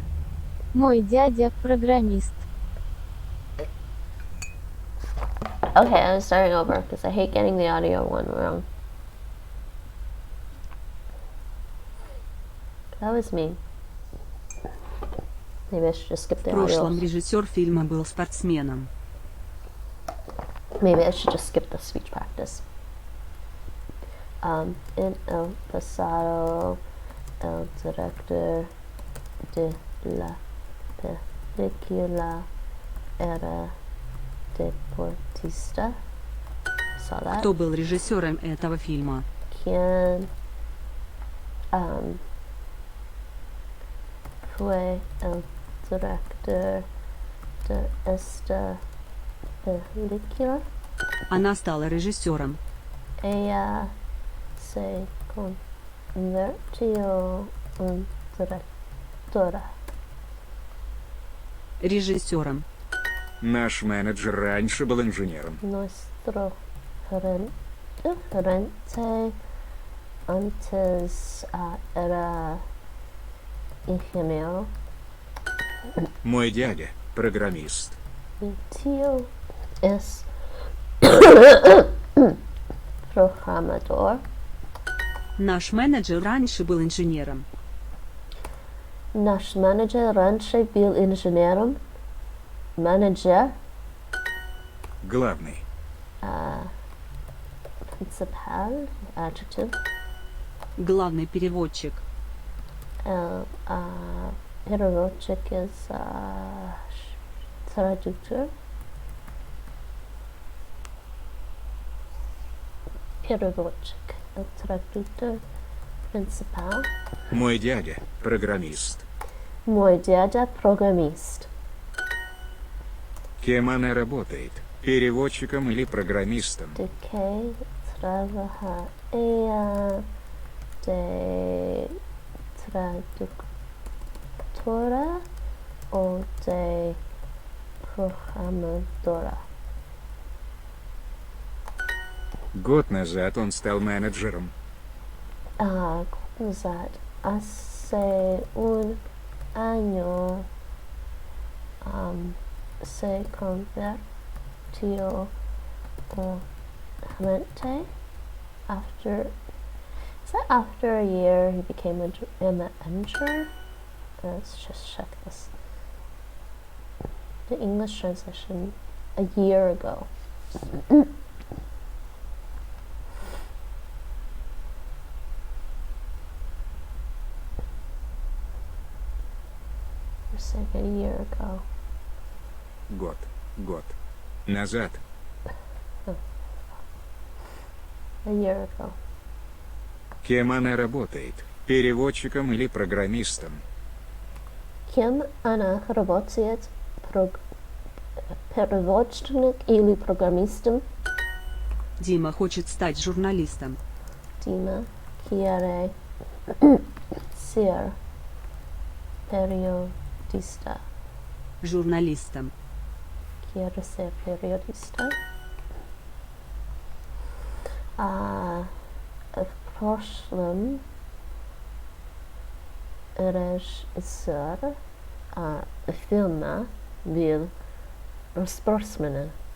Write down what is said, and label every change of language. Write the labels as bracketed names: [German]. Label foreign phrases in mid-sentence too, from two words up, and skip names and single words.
[Russian] Мой дядя программист. [English] Okay, I'm starting over because I hate getting the audio one wrong. That was me. Maybe I should just skip the [Russian] В прошлом [English] audio. [Russian] режиссер фильма был спортсменом. [English] Maybe I should just skip the speech practice. [Spanish] En el pasado, el director de la película era deportista. [English] Saw that. [Russian] Кто был режиссером этого фильма? [Spanish] ¿Quién fue el director de esta película? [Russian] Она стала режиссером. [Spanish] Ella se convirtió en directora. [Russian] Режиссером. Наш менеджер раньше был инженером. [Spanish] Nuestro gerente antes era ingeniero. [Russian] Мой дядя – программист. Mi tío es programador. Наш менеджер раньше был инженером. Наш менеджер раньше был инженером. Менеджер, Главный. [English] principal, adjective. [Russian] Главный переводчик. [English] Переводчик is traductor. [Spanish] Переводчик, traductor, principal. [Russian] Мой дядя – программист. Мой дядя программист. Кем она работает? Переводчиком или программистом? [Spanish] ¿De qué trabaja ella? ¿De traductora o de programadora? [Russian] Год назад он стал менеджером. Назад. [Spanish] Hace un año se convirtió en gerente. [English] Is that after a year he became a manager? Let's just check this. The English translation a year ago. It's like a year ago. [Russian] Год. Назад. [English] A year ago. [Russian] Кем она работает? Переводчиком или программистом? Кем она работает? Переводчик или программистом? Дима хочет стать журналистом. [Spanish] Dima quiere ser periodista. [Russian] Журналистом. [Spanish] Quiere ser periodista. [Russian] В прошлом режиссер фильма был спортсменом.